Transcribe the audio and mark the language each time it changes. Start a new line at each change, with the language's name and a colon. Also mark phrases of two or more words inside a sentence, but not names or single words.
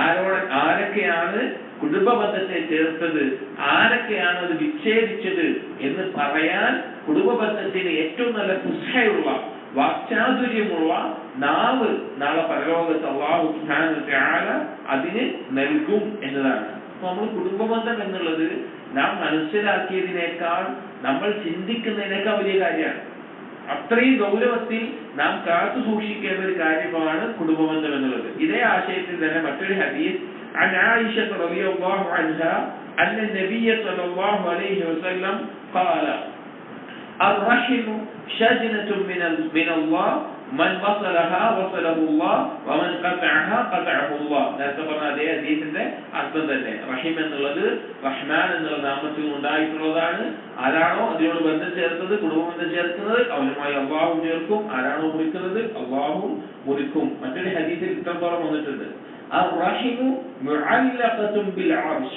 Malayalam: ആരൊക്കെ ആരൊക്കെയാണ് കുടുംബബന്ധത്തെ ചേർത്തത്, ആരൊക്കെയാണ് അത് വിച്ഛേദിച്ചത് എന്ന് പറയാൻ കുടുംബബന്ധത്തിന് ഏറ്റവും നല്ല പുസ്തകമുള്ള വാക്ചാതുര്യമുള്ള നാവ് നാളെ പരലോകത്ത്
Arabic: الله سبحانه وتعالى
Malayalam: അതിന് നൽകും എന്നതാണ്. അപ്പൊ നമ്മൾ കുടുംബബന്ധം എന്നുള്ളത് നാം മനസ്സിലാക്കിയതിനേക്കാൾ നമ്മൾ ചിന്തിക്കുന്നതിനേക്കാൾ വലിയ കാര്യമാണ്. അത്രയും ഗൗരവത്തിൽ നാം കാത്തു സൂക്ഷിക്കേണ്ട ഒരു കാര്യമാണ് കുടുംബബന്ധം എന്നുള്ളത്. ഇതേ ആശയത്തിൽ തന്നെ മറ്റൊരു ഹദീസ്
Arabic: عن عائشة رضي الله عنها أن النبي صلى الله عليه وسلم قال الرحم شجنة من الله من وصلها وصله الله ومن قطعها قطعه الله.
Malayalam: നേരത്തെ പറഞ്ഞ അതേ ഹദീസിന്റെ അർത്ഥം തന്നെ. റഹിം എന്നുള്ളത് റഹ്മാൻ എന്നുള്ള നാമത്തിൽ ഉണ്ടായിട്ടുള്ളതാണ്. ആരാണോ അതിനോട് ബന്ധം ചേർത്തത്, കുടുംബബന്ധം ചേർക്കുന്നത്, അവനുമായി അള്ളാഹു ചേർക്കും. ആരാണോ മുറിക്കുന്നത് അള്ളാഹു മുറിക്കും. മറ്റൊരു ഹദീസിൽ ഇത്രത്തോളം വന്നിട്ടുണ്ട്,
Arabic: الرحم معلقة بالعرش.